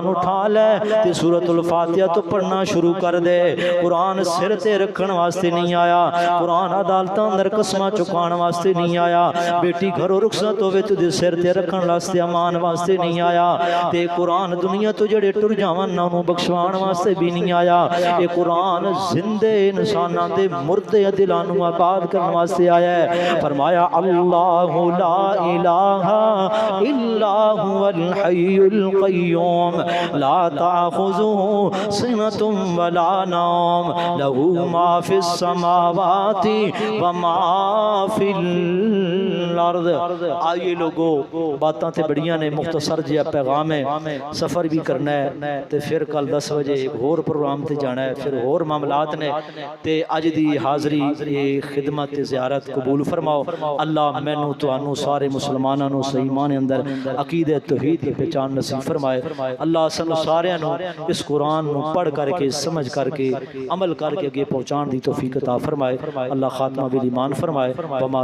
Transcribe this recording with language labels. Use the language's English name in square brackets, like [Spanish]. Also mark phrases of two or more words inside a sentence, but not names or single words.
[Punjabi] اٹھا لے تے سورۃ الفاتحہ تو پڑھنا شروع کر دے قرآن سر تے رکھن واسطے نہیں آیا قرآن عدالتاں اندر قسماں چکان واسطے نہیں آیا بیٹی گھروں رخصت ہوے تے سر تے رکھن واسطے امان واسطے نہیں آیا تے قرآن دنیا تو جڑے ٹر جاون نہ انہوں بخشوان واسطے بھی نہیں آیا اے قرآن زندے انساناں دے مردے دلاں نوں آباد کرن واسطے آیا ہے فرمایا [Arabic] اللہ لا الہ الا هو الحی القیوم لا تأخذه سنة ولا نوم له ما في السماوات وما في الارض [Punjabi] آئیے لوگو باتاں تے بڑیاں نے مختصر جیا پیغام ہے سفر بھی کرنا ہے تے پھر کل 10 بجے ایک اور پروگرام تے جانا ہے پھر اور معاملات نے تے اج دی حاضری خدمت زیارت قبول فرماؤ اللہ مینوں تانوں سارے مسلماناں نوں صحیح معنی اندر عقیدہ توحید کی پہچان نصیب فرمائے اللہ سانوں سارے نوں اس قرآن نوں پڑھ کر کے سمجھ کر کے عمل کر کے اگے پہنچان دی توفیق عطا فرمائے اللہ خاتمہ بالایمان فرمائے